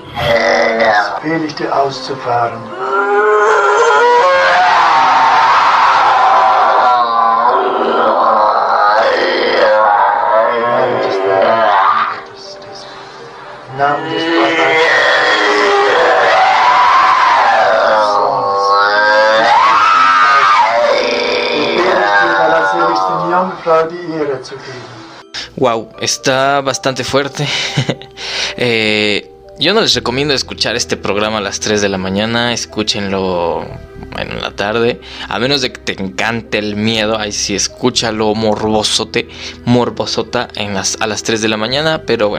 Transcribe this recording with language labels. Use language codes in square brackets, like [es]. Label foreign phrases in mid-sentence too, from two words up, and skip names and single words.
[de] Befehl ich dir auszufahren. Namen des Vaters, der allerseligsten Jungfrau die Ehre zu geben. [es] Wow, está bastante fuerte. Yo no les recomiendo escuchar este programa a las 3 de la mañana. Escúchenlo en la tarde, a menos de que te encante el miedo. Ahí sí, escúchalo morbosota a las 3 de la mañana.